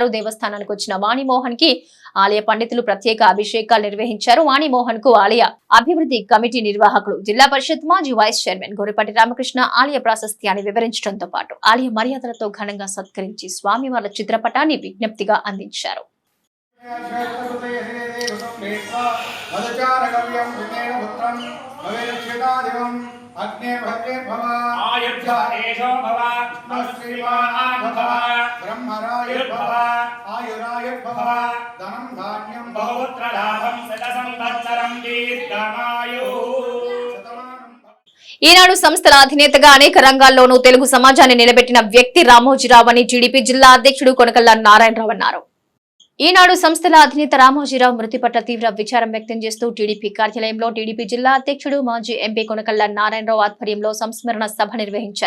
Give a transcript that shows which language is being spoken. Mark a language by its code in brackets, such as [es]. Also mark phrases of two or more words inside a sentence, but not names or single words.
[te] దేవస్థానానికి వచ్చిన వాణిమోహన్ కి ఆలయ పండితులు ప్రత్యేక అభిషేకాలు నిర్వహించారు. వాణిమోహన్ కు ఆలయ అభివృద్ధి కమిటీ నిర్వాహకులు, జిల్లా పరిషత్ మాజీ [en] vice chairman [te] గోరిపాటి రామకృష్ణ ఆలయ ప్రాశస్త్యాన్ని వివరించడంతో పాటు ఆలయ మర్యాదలతో ఘనంగా సత్కరించి స్వామివార్ల చిత్రపటాన్ని విజ్ఞప్తిగా అందించారు. [sa] अग्ने भद्रे भव आयुर्धेशो भव श्रीमान भव ब्रह्मराय भव आयुराय भव धनं धान्यं बहुपुत्र लाभं शतसंवत्सरं दीर्घमायुः. [te] ఈనాడు సంస్థల అధినేతగా అనేక రంగాల్లోనూ తెలుగు సమాజాన్ని నిలబెట్టిన వ్యక్తి రామోజీరావు అని టీడీపీ జిల్లా అధ్యక్షుడు కొనకళ్ళ నారాయణరావు అన్నారు. ఈనాడు సంస్థల అధినేత రామోజీరావు మృతి పట్ల తీవ్ర విచారం వ్యక్తం చేస్తూ టీడీపీ కార్యాలయంలో టీడీపీ జిల్లా అధ్యక్షుడు మాజీ ఎంపీ కొనకళ్ళ నారాయణరావు ఆధ్వర్యంలో సంస్మరణ సభ నిర్వహించారు.